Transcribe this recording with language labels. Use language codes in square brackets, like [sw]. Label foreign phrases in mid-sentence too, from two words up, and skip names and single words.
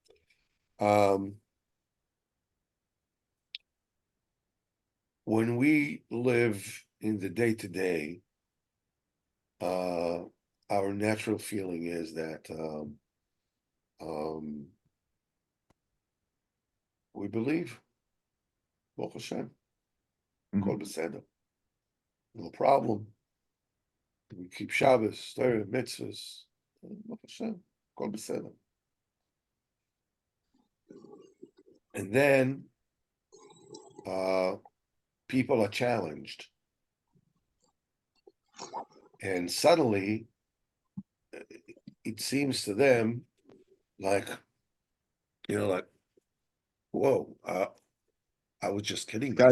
[en] When we live in the day to day, our natural feeling is that we believe, [he] ברוך השם, כל בסדר, [en] no problem. We keep Shabbos, Torah, mitzvahs, [he] ברוך השם, כל בסדר. [en] And then people are challenged. And suddenly it seems to them like, like, whoa, I was just kidding myself.